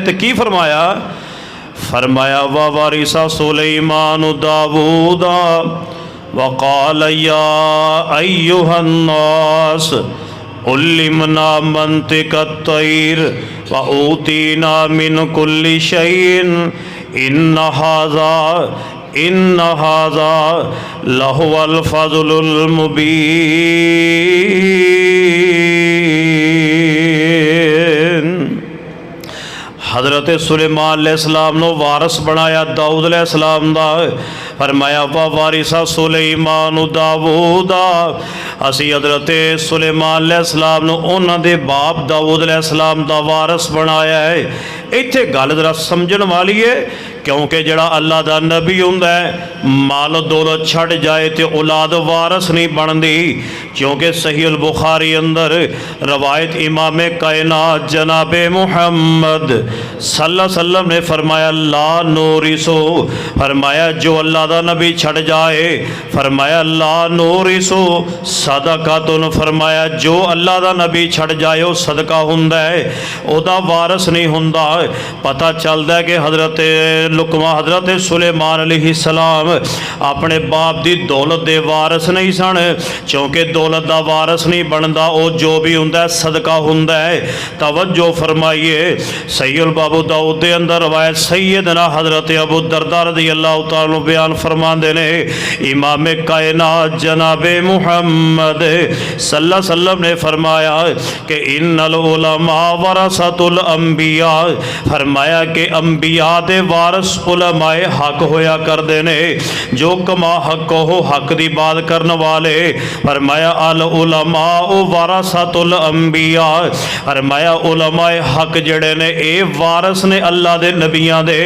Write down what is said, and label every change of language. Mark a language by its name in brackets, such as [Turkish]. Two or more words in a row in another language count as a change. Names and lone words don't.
[Punjabi] تو کی فرمایا، فرمایا [Arabic] وورث سليمان داوود وقال يا أيها الناس علمنا منطق الطير وأوتينا من كل شيء إن هذا لهو الفضل المبين. [Punjabi] حضرت سلیمان علیہ السلام نوں وارث بنایا داؤد علیہ السلام دا. فرمایا [Arabic] وورث سليمان داوود, [Punjabi] اسی حضرت سلیمان علیہ السلام نوں انہاں دے باپ داؤد علیہ السلام دا وارث بنایا ہے. ایتھے گل ذرا سمجھݨ والی ہے، کیونکہ جیہڑا اللہ دا نبی ہوندا ہے مال دولت چھڈ جائے تو اولاد وارث نہیں بنتی. کیونکہ صحیح البخاری اندر روایت امام کائنات جنابِ محمد [Arabic] صلى الله عليه وسلم [Punjabi] نے فرمایا [Arabic] لا نورث, [Punjabi] فرمایا جو اللہ دا نبی چھڈ جائے، فرمایا [Arabic] لا نورث صدقة, [Punjabi] فرمایا جو اللہ دا نبی چھڈ جائے وہ صدقہ ہوندا ہے، اودا وارث نہیں ہوندا. پتا چلتا ہے کہ حضرت لقما حضرت سلیمان علیہ السلام اپنے باپ کی دولت دے وارث نہیں سن، کیونکہ دولت کا وارث نہیں بنتا، وہ جو بھی ہوندا ہے صدقہ ہوندا ہے. توجہ فرمائیے، سید بابو داؤد کے اندر روایت سیدنا حضرت ابو درداء [Arabic] رضي الله تعالى [Punjabi] بیان فرماتے نے، امام کائنات جنابِ محمد [Arabic] صلى الله عليه وسلم [Punjabi] نے فرمایا کہ [Arabic] إن العلماء ورثة الأنبياء, [Punjabi] فرمایا کہ انبیاء دے وارث علمائے حق ہویا کرتے نے، جو کما حق ہو حق کی بات کرنے والے. فرمایا [Arabic] العلماء ورثة الأنبياء, [Punjabi] فرمایا علمائے حق جیہڑے نے یہ وارث نے اللہ دے نبیاں دے.